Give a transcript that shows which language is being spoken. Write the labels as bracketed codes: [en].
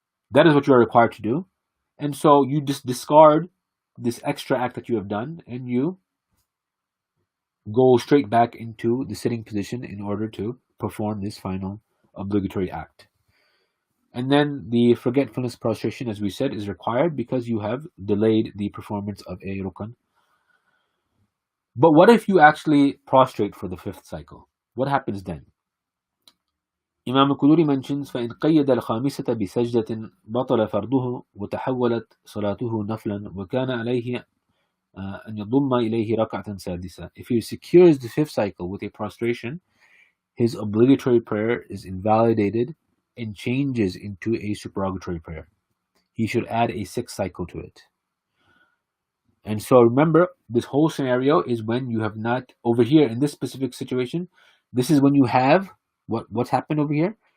[en] That is what you're required to do. And so you just discard this extra act that you have done and you go straight back into the sitting position in order to perform this final obligatory act. And then the forgetfulness prostration, as we said, is required because you have delayed the performance of a rukn. But what if you actually prostrate for the fifth cycle? What happens then? Imam al-Quduri mentions [ar] فَإِنْ قَيَّدَ الْخَامِسَةَ بِسَجْدَةٍ بَطَلَ فَرْضُهُ وَتَحَوَّلَتْ صَلَاتُهُ نَفْلًا وَكَانَ عَلَيْهِ أَنْ يَضُمَّ إِلَيْهِ رَكْعَةً سَادِسَةً. [en] If he secures the fifth cycle with a prostration, his obligatory prayer is invalidated and changes into a supererogatory prayer. He should add a sixth cycle to it. And so remember, this whole scenario is when you have not, over here in this specific situation, this is when you have, what's happened over here?